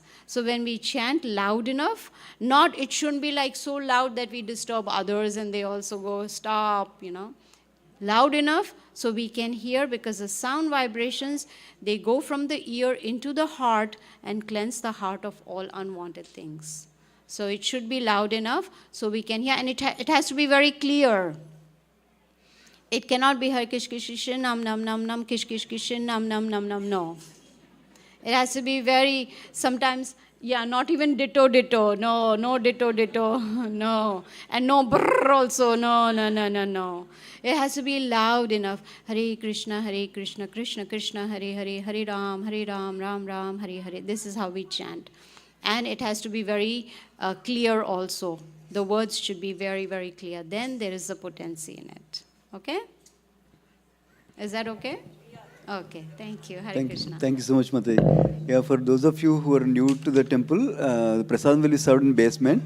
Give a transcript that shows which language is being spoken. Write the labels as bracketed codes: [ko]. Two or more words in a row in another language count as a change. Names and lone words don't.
[en] So when we chant loud enough, it shouldn't be like so loud that we disturb others and they also go, stop, Loud enough so we can hear because the sound vibrations, they go from the ear into the heart and cleanse the heart of all unwanted things. So it should be loud enough so we can hear, and it has to be very clear. It cannot be Har Kish Kish Kish Nam Nam Nam Nam Kish Kish Kish Nam Nam Nam Nam. No. It has to be very, sometimes, not even ditto ditto. No ditto ditto. No. And no brrr also. No. It has to be loud enough. [sa] Hare Krishna, Krishna Krishna, Hare Hare, Hare Ram, Ram Ram, Hare Hare. [en] This is how we chant. And it has to be very clear also. The words should be very, very clear. Then there is a potency in it. Okay? Is that okay? Okay, thank you. [sa] Hare Krishna. [en] Thank you so much, Mate. Yeah, for those of you who are new to the temple, the prasadam will be served in basement.